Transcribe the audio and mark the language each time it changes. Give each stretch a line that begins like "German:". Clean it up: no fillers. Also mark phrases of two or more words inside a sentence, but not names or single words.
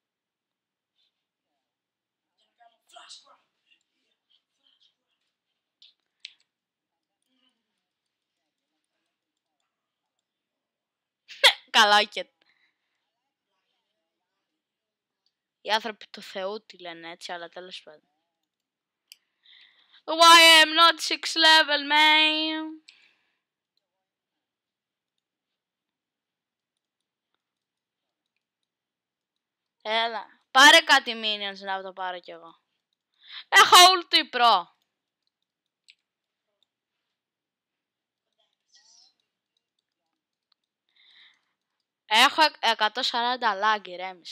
Greek: Για να κάνω
English: flash grab.
Greek: Καλά και... Οι άνθρωποι του Θεού τη λένε έτσι, αλλά τέλος πάντων.
English: Why am not 6 level, man?
Greek: Έλα. Πάρε κάτι minions να το πάρω κι εγώ. Έχω
English: ulti pro.
Greek: Έχω 140 lag, ηρέμησε.